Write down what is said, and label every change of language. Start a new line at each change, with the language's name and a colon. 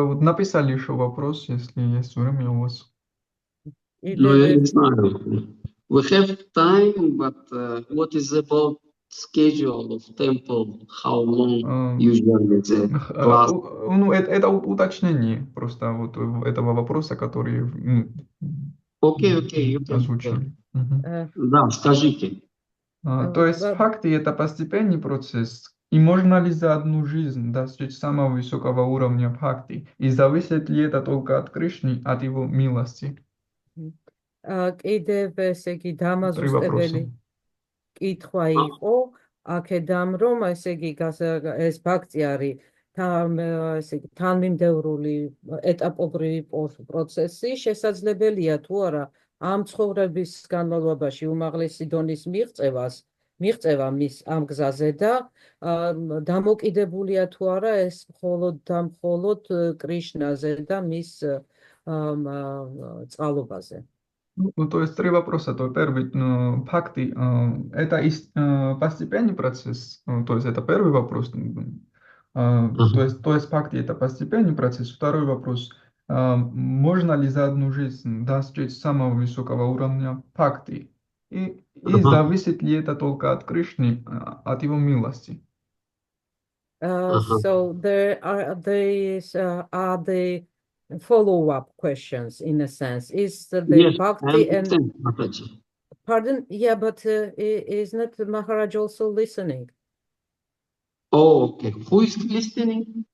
Russian: Вот написали еще вопрос, если есть время у вас.
English: No,
Russian: я не знаю.
English: We have time, but what is about schedule of temple? How long usually the class?
Russian: Это уточнение просто вот этого вопроса, который Окей, озвучили. Да, скажите. То есть в бхакти это постепенный процесс, и можно ли за одну жизнь достичь самого высокого уровня бхакти, и зависит ли это только от Кришны, от его милости?
Georgian: კიდევ ესე იგი დამაზუსტებელი კითხვა იყო აქედან, რომ ესე იგი ეს ბაქცი არის თანმიმდევრული ეტაპობრივი პროცესი, შესაძლებელია თუ არა ამ ცხოვრების განმავლობაში უმაღლესი დონის მიღწევა მის ამ გზაზე და დამოკიდებულია თუ არა ეს მხოლოდ და მხოლოდ კრიშნაზე და მის წყალობაზე.
Russian: То есть три вопроса. То первый, бхакти, это постепенный процесс, то есть это первый вопрос. То есть бхакти это постепенный процесс. Второй вопрос, можно ли за одну жизнь достичь самого высокого уровня бхакти? И зависит ли это только от Кришны, от его милости?
English: So there are the follow-up questions in a sense. Is the bhakti and pardon? Yeah, but is not Maharaj also listening? Oh, okay. Who is listening?